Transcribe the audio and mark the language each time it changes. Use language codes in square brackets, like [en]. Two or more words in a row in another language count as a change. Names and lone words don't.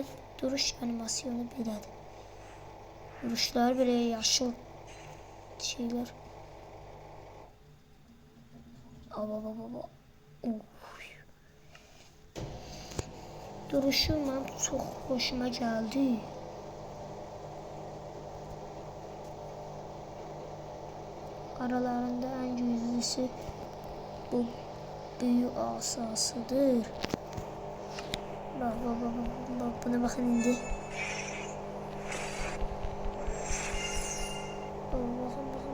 [az] Duruş animasyonu belədir. Duruşlar belə yaşıl şeyler. Duruşu mənim çox hoşuma gəldi. [tr] Aralarında en güçlüsü bu büyü asasıdır. Bak buna bakın indi. Bakın.